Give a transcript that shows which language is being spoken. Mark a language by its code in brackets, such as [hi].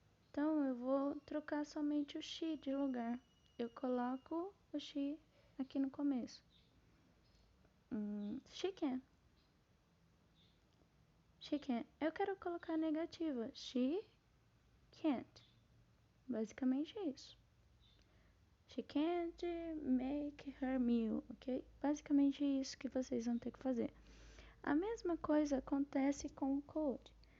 [pt] Então, eu vou trocar somente o she de lugar. Eu coloco o she aqui no começo. [en] She can. She can. [pt] Eu quero colocar a negativa. [en] She can't. [pt] Basicamente isso. [en] She can't make her meal, ok? [pt] Basicamente isso que vocês vão ter que fazer. A mesma coisa acontece com o could.